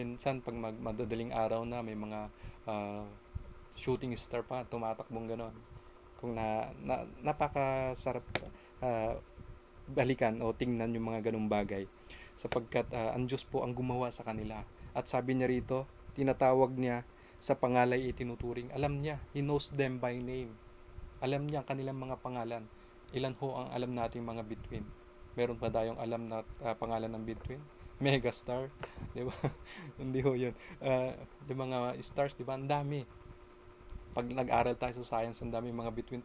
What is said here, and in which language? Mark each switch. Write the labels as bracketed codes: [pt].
[tl] Minsan pag madadaling araw na, may mga shooting star pa, tumatakbong ganon. Kung napakasarap balikan o tingnan yung mga ganung bagay. Sapagkat ang Diyos po ang gumawa sa kanila. At sabi niya rito, tinatawag niya, sa pangalay itinuturing. Alam niya, [en] He knows them by name. [tl] Alam niya ang kanilang mga pangalan. Ilan ho ang alam nating mga bituin? Meron pa tayong alam na pangalan ng bituin? Megastar, di ba? Hindi ho yun. Di mga stars, di ba? Ang dami. Pag nag-aral tayo sa science, ang dami mga bituin.